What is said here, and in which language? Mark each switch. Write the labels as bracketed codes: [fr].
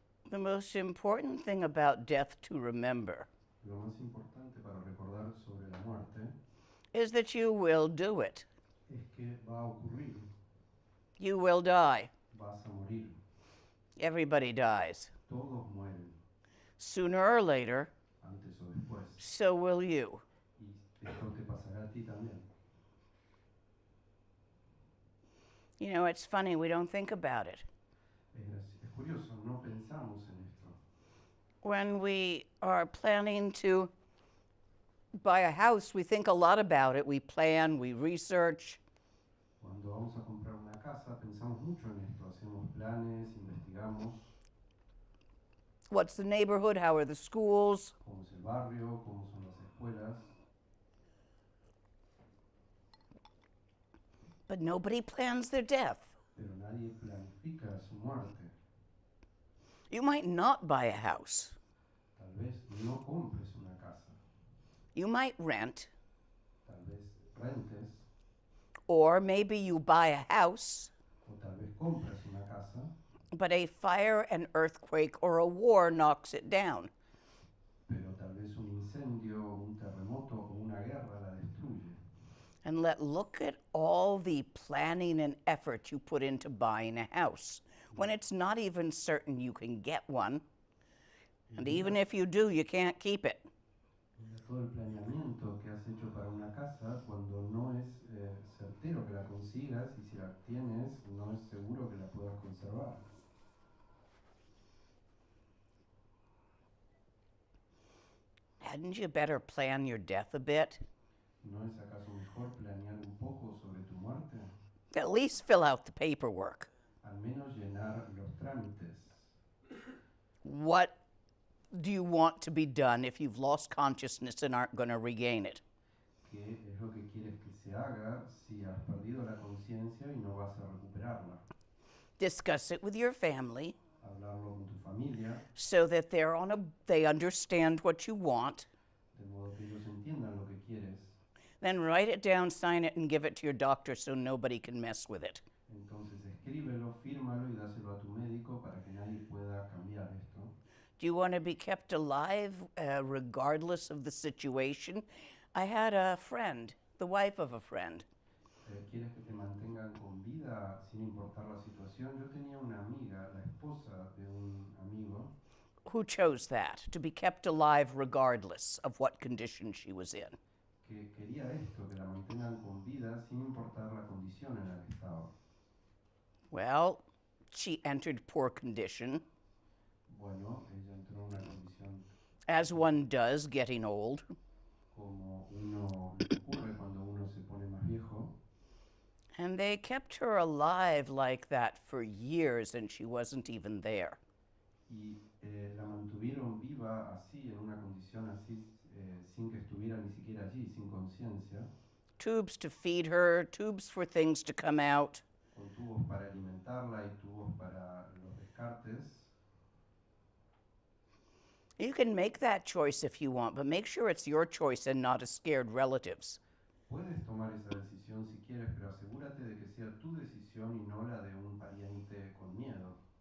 [en] The most important thing about death to remember [es] Lo más importante para recordar sobre la muerte [en] is that you will do it. [es] es que va a ocurrir, [en] You will die. [es] vas a morir, [en] Everybody dies. [es] todos mueren, [en] Sooner or later, [es] antes o después, [en] so will you. [es] y esto te pasará a ti también. [en] You know, it's funny, we don't think about it. [es] Es curioso, no pensamos en esto. [en] When we are planning to buy a house, we think a lot about it. We plan, we research. [es] Cuando vamos a comprar una casa, pensamos mucho en esto, hacemos planes, investigamos [en] What's the neighborhood? How are the schools? [es] cómo es el barrio, cómo son las escuelas, [en] But nobody plans their death. [es] pero nadie planifica su muerte. [en] You might not buy a house. [es] Tal vez no compres una casa, [en] You might rent, [es] tal vez rentes, [en] or maybe you buy a house, [es] o tal vez compres una casa, [en] but a fire, an earthquake, or a war knocks it down. [es] pero tal vez un incendio, un terremoto o una guerra la destruye. [en] And look at all the planning and effort you put into buying a house when it's not even certain you can get one. And even if you do, you can't keep it. [es] Mira todo el planeamiento que has hecho para una casa cuando no es certero que la consigas y si la tienes no es seguro que la puedas conservar. [en] Hadn't you better plan your death a bit? [es] ¿No es acaso mejor planear un poco sobre tu muerte? [en] At least fill out the paperwork. [es] Al menos llenar los trámites. [en] What do you want to be done if you've lost consciousness and aren't going to regain it? [es] ¿Qué es lo que quieres que se haga si has perdido la conciencia y no vas a recuperarla? [en] Discuss it with your family [es] Hablarlo con tu familia, [en] so that they understand what you want. [es] de modo que ellos entiendan lo que quieres. [en] Then write it down, sign it, and give it to your doctor so nobody can mess with it. [es] Entonces escríbelo, fírmalo y dáselo a tu médico para que nadie pueda cambiar esto. [en] Do you want to be kept alive regardless of the situation? I had a friend, the wife of a friend, [es] ¿Quieres que te mantengan con vida sin importar la situación? Yo tenía una amiga, la esposa de un amigo, [en] who chose that, to be kept alive regardless of what condition she was in. [es] que quería esto, que la mantengan con vida sin importar la condición en la que estaba. [en] Well, she entered poor condition, [es] Bueno, ella entró en una condición [en] as one does getting old, [es] como uno le ocurre cuando uno se pone más viejo, [en] and they kept her alive like that for years and she wasn't even there. [es] y la mantuvieron viva así, en una condición así, sin que estuviera ni siquiera allí, sin conciencia, [en] Tubes to feed her, tubes for things to come out. [es] con tubos para alimentarla y tubos para los descartes. [en] You can make that choice if you want, but make sure it's your choice and not a scared relative's. [es] Puedes tomar esa decisión si quieres, pero asegúrate de que sea tu decisión y no la de un pariente con miedo.